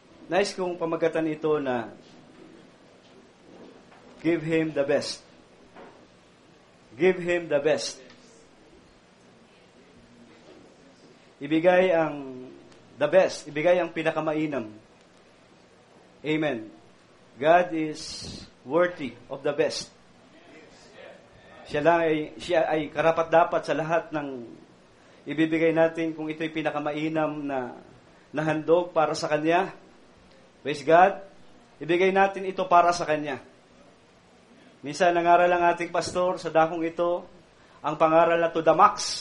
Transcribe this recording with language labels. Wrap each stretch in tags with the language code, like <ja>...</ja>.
<tl>Nais kong pamagatan ito na</tl> <en>give Him the best. Give Him the best.</en> <tl>Ibigay ang</tl> <en>the best.</en> <tl>Ibigay ang pinakamainam. Amen.</tl> <en>God is worthy of the best.</en> <tl>Siya ay karapat-dapat sa lahat ng ibibigay natin kung ito'y pinakamainam na handog para sa Kanya.</tl> <en>Praise God.</en> <tl>Ibigay natin ito para sa Kanya. Minsan, nangaral ang ating pastor sa dakong ito, ang pangaral na</tl> <en>to the max.</en>